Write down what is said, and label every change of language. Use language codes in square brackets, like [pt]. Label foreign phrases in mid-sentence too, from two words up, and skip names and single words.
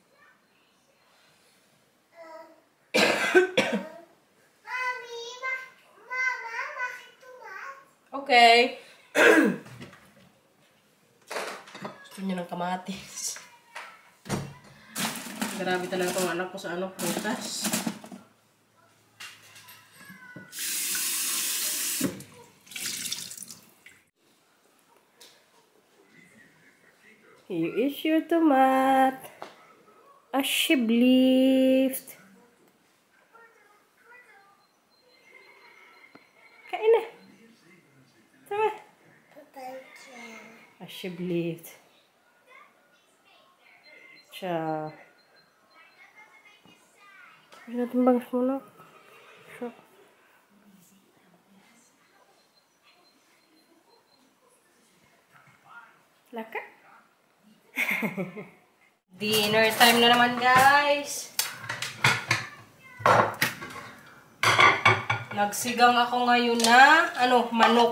[tl] Okay. Gusto niya ng kamatis. Grabe talaga itong anak ko sa prutas. [en] Here is your tomat. [nl] Alsjeblieft. [tl] Kain na. Tama. [nl] Alsjeblieft. Tja. [tl] Pwede natin bangs muna. So. Laka. [en] Dinner time [tl] na naman, guys. Nagsigang ako ngayon na, manok.